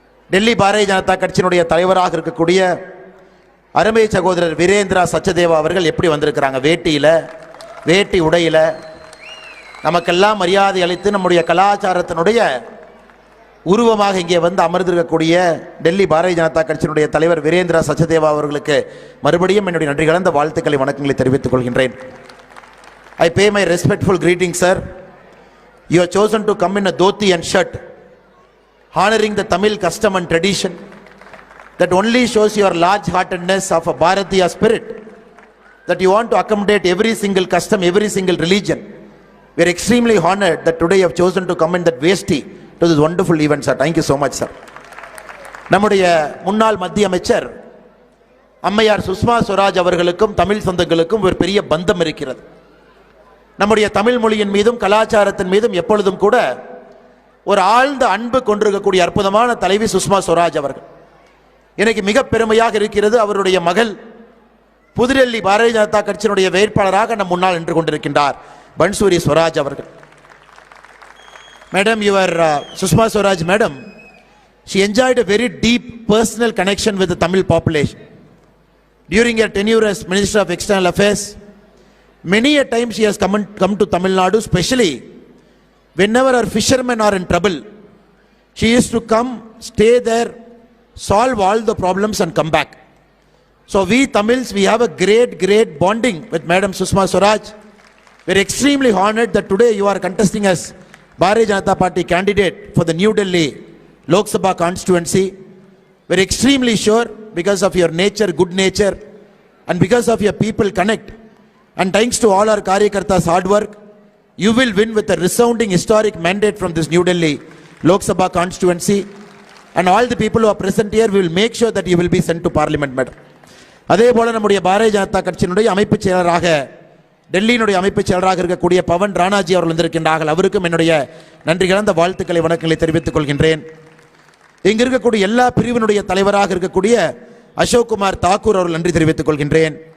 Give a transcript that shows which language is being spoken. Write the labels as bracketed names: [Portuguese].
[Tamil] டெல்லி பாரதிய ஜனதா கட்சியினுடைய தலைவராக இருக்கக்கூடிய அருமை சகோதரர் வீரேந்திரா சச்சதேவா அவர்கள் எப்படி வந்திருக்கிறாங்க, வேட்டி உடையில நமக்கெல்லாம் மரியாதை அளித்து நம்முடைய கலாச்சாரத்தினுடைய உருவமாக இங்கே வந்து அமர்ந்திருக்கக்கூடிய டெல்லி பாரதிய ஜனதா கட்சியினுடைய தலைவர் வீரேந்திரா சச்சதேவா அவர்களுக்கு மறுபடியும் என்னுடைய நன்றி கலந்த வாழ்த்துக்களை, வணக்கங்களை தெரிவித்துக் கொள்கின்றேன். [English] I pay my respectful greetings, sir. You have chosen to come in a dhoti and shirt, honoring the Tamil custom and tradition. That only shows your large-heartedness of a Bharatiya spirit, that you want to accommodate every single custom, every single religion. We are extremely honored that today you have chosen to come in that vesti to this wonderful event, sir. Thank you so much, sir. [Tamil] நம்முடைய முன்னாள் மத்திய அமைச்சர் அம்மையார் சுஷ்மா ஸ்வராஜ் அவர்களுக்கும் தமிழ் சொந்தங்களுக்கும் ஒரு பெரிய பந்தம் இருக்கிறது. நம்முடைய தமிழ் மொழியின் மீதும் கலாச்சாரத்தின் மீதும் எப்பொழுதும் கூட ஒரு ஆழ்ந்த அன்பு கொண்டிருக்கக்கூடிய அற்புதமான தலைவி சுஷ்மா ஸ்வராஜ் அவர்கள். எனக்கு மிக பெருமையாக இருக்கிறது, அவருடைய மகள் புதுடெல்லி பாரதிய ஜனதா கட்சியினுடைய வேட்பாளராக நம் முன்னால் நின்று கொண்டிருக்கின்றார் பன்சூரி ஸ்வராஜ் அவர்கள். [English] Madam, your Sushma Swaraj madam, she enjoyed a very deep personal connection with the Tamil population. During her tenure as Minister of External Affairs, many a time she has come to Tamil Nadu, especially whenever our fishermen are in trouble. She used to come, stay there, solve all the problems and come back. So we Tamils, we have a great bonding with Madam Sushma Swaraj. We are extremely honored that today you are contesting as Bharatiya Janata Party candidate for the New Delhi Lok Sabha constituency. We are extremely sure, because of your nature, good nature, and because of your people connect, and thanks to all our Karyakartas hard work, you will win with a resounding historic mandate from this New Delhi Lok Sabha constituency. And all the people who are present here, we will make sure that you will be sent to parliament, madam. [Tamil] அதே போல நம்முடைய பாரதிய ஜனதா கட்சியினுடைய அமைப்பு செயலராக, டெல்லியினுடைய அமைப்பு செயலராக இருக்கக்கூடிய பவன் ராணாஜி அவர்கள் வந்திருக்கின்றார்கள். அவருக்கும் என்னுடைய நன்றி கலந்த வாழ்த்துக்களை, வணக்கங்களை தெரிவித்துக் கொள்கின்றேன். இங்கு இருக்கக்கூடிய எல்லா பிரிவினுடைய தலைவராக இருக்கக்கூடிய அசோக் குமார் தாக்கூர் அவர்கள் நன்றி தெரிவித்துக் கொள்கின்றேன்.